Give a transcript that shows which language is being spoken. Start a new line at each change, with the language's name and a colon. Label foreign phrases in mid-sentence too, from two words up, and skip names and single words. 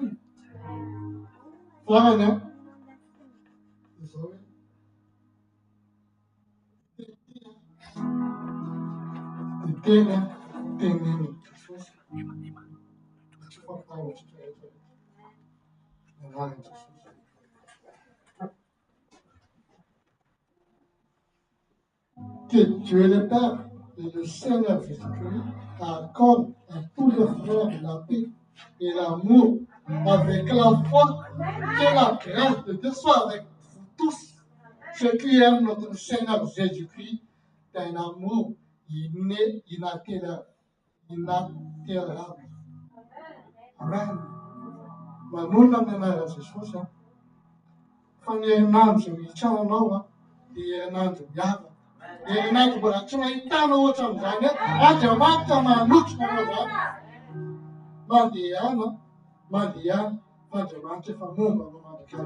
Malagasy: Farany izao hoe tena tenen'i Jesosy. Tsy fampitahotrika rehetrarehetra. Anaran'i Jesosy.
French: Que Dieu le Père et le Seigneur Jésus-Christ accordent à tous les frères la paix et l'amour avec la foi. Que la grâce de Dieu soit avec vous tous. Ceux qui aiment notre Seigneur Jésus-Christ d'un amour inaltérable. Amen.
Malagasy: Manona amin'ny anaran'i Jesosy. Fa ny herinandro hitsananao dia herinandro miavaka. Herinandro mbola tsy nahitanao ohatra amin'izany hoe Andriamanitra manotrika anao zany. Mandehana fa Andriamanitra efa momba anao mandrakizany.